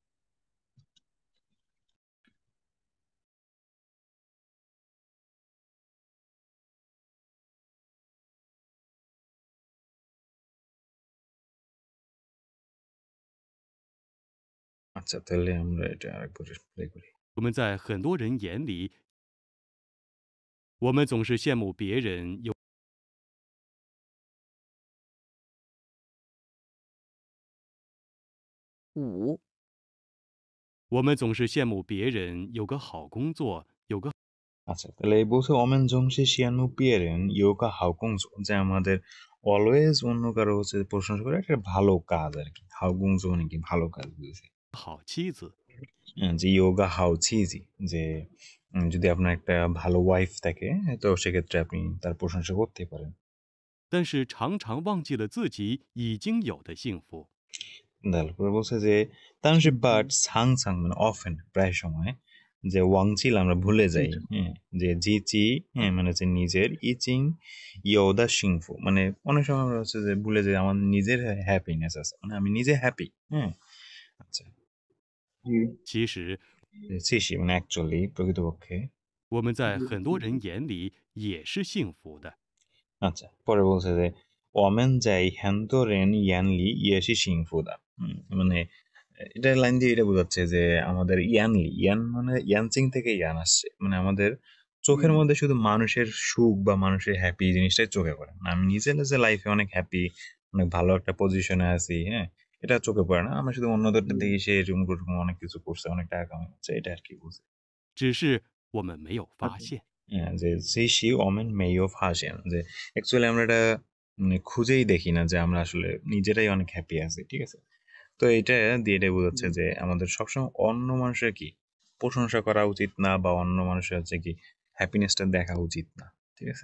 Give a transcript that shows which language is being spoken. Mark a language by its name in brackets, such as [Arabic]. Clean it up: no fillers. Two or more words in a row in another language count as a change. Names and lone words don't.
[Bangla] আচ্ছা, তাহলে আমরা এটা আরেকবার প্লে করি। [Chinese] 我们在很多人眼里，我们总是羡慕别人有 5、我们总是羡慕别人有个好工作，有个 [Bangla] আচ্ছা, তাহলে এই বলছে [Chinese] 我们总是羡慕别人有个好工作, [Bangla] যে আমাদের অলওয়েজ অন্য কারো হচ্ছে প্রশংসা করে একটা ভালো কাজ আর কি। হাউকুংজো মানে কি ভালো কাজ বুঝেছি। [Chinese] 好妻子。 [Bangla] যে [Chinese] 有个好妻子, [Bangla] যে যদি আপনার একটা ভালো ওয়াইফ থাকে তো সেক্ষেত্রে আপনি তার প্রশংসা করতে পারেন। [Chinese] 但是常常忘记了自己已经有的幸福。 [Bangla] তারপরে বলছে যে তানসিব হুম, বাট সাং মানে অফেন প্রায় সময় যে ওয়াংচিল আমরা ভুলে যাই, 진짜. হ্যাঁ, যে জিচি, হ্যাঁ, মানে হচ্ছে নিজের [Chinese] 已经有的幸福, [Bangla] মানে অনেক সময় আমরা হচ্ছে যে ভুলে যাই আমার নিজের হ্যাপিনেস আছে, মানে আমি নিজে হ্যাপি, হ্যাঁ। আচ্ছা, জি, [Chinese] 其实， [Bangla] সিসি মানে অ্যাকচুয়ালি প্রকৃতপক্ষে। [Chinese] 我们在 [Bangla] জি, [Chinese] 很多人眼里也是幸福的。 [Bangla] আচ্ছা, পরে বলছে যে [Chinese] 我们在很多人眼里也是幸福的, [Bangla] মানে এটা লাইন দিয়ে এটা বোঝাচ্ছে যে আমাদের ইয়ান মানে ইয়ানচিং থেকে ইয়ান আসছে, মানে আমাদের চোখের জি, মধ্যে শুধু মানুষের সুখ বা মানুষের হ্যাপি জিনিসটাই চোখে পড়ে না। আমি নিজে যে লাইফে অনেক হ্যাপি, অনেক ভালো একটা পজিশনে আছি, হ্যাঁ, এটা চোখে পড়ে না। আমরা শুধু অন্যদেরটা জি, দেখি সে এরকম অনেক কিছু করছে, অনেক টাকা কামাচ্ছে, এটা আর কি বুঝি। [Chinese] 只是我们没有发 [Bangla] আচ্ছা, [Chinese] 现。 [Bangla] হ্যাঁ, যে [Chinese] 只是我们没有发现, [Bangla] যে অ্যাকচুয়ালি আমরা এটা মানে খুঁজেই দেখি না যে আমরা আসলে নিজেরাই অনেক হ্যাপি আছি, ঠিক আছে। তো এটা দিয়ে এটাই বোঝাচ্ছে জি, যে আমাদের সবসময় অন্য মানুষের কি প্রশংসা করা উচিত না, বা অন্য মানুষের হচ্ছে কি হ্যাপিনেসটা দেখা উচিত না, ঠিক আছে।